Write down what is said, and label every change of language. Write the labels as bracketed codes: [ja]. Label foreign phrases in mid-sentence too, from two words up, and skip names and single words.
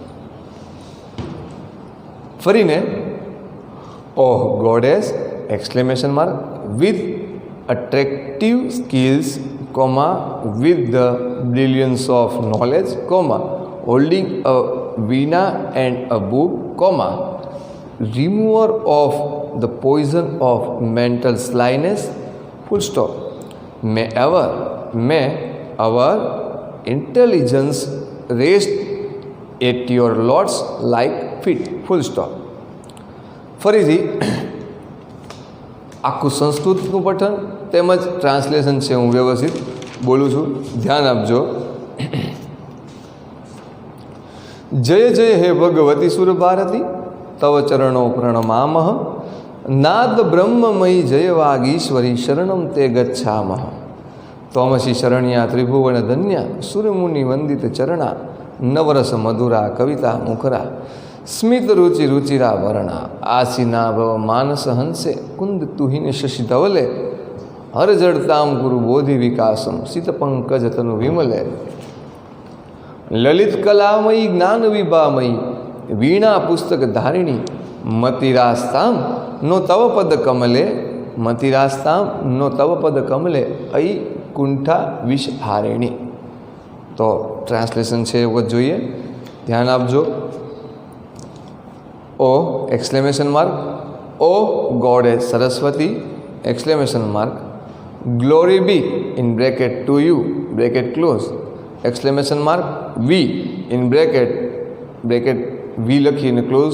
[en] ફરીને oh goddess exclamation mark with attractive skills, comma with the brilliance of knowledge, comma holding a veena and a book, comma remover of the poison of mental slyness, full stop. May our intelligence rest at your Lord's like feet, full stop. [gu] ફરીથી આખું સંસ્કૃતનું પઠન તેમજ ટ્રાન્સલેશન છે હું વ્યવસ્થિત બોલું છું, ધ્યાન આપજો. [sa] જય જય હે ભગવતી સુર ભારતી તવ ચરણો પ્રણમામઃ નાદ બ્રહ્મમયી જય વાગીશ્વરી શરણમ તે ગચ્છામઃ त्वमसि शरण्या त्रिभुवन धन्या सुरमुनि वंदित चरणा नवरस मधुरा कविता मुखरा स्मित रुचि रुचिरा वर्णा आसीना भव मानस हंसे कुंद तुहिन शशि धवले हर जड़ताम गुरु बोधि विकासम सित पंकज तनु विमले ललित कलामयी ज्ञान विभामयी वीणा पुस्तक धारिणी मतिरास्ताम नो तव पद कमले मतिरास्ताम नो तव पद कमले ऐ कुंठा विष हारिणी. [gu] तो ट्रांसलेशन છે એવું જોઈએ, ધ્યાન આપજો. [en] O exclamation mark O goddess Saraswati exclamation mark glory be in bracket to you bracket close exclamation mark we in bracket we લખીને ક્લોઝ.